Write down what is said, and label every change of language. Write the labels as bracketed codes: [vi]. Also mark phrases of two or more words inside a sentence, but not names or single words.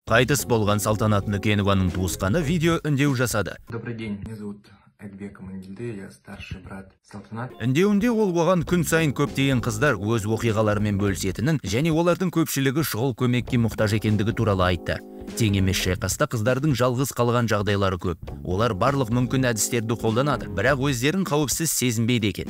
[kk] Қайтыс болған Салтанат Нүкенованың туысқаны видео үндеу жасады. [ru] Добрый день, меня зовут Айтбек Амангелді, я старший брат Салтанат. [kk] Үндеуінде ол оған күн сайын көптеген қыздар өз оқиғаларымен бөлісетінін және олардың көпшілігі шұғыл көмекке мұқтаж екендігі туралы айтты. Тең емес шайқаста қыздардың жалғыз қалған жағдайлары көп. Олар барлық мүмкін әдістерді қолданады, бірақ өздерін қауіпсіз сезінбейді екен.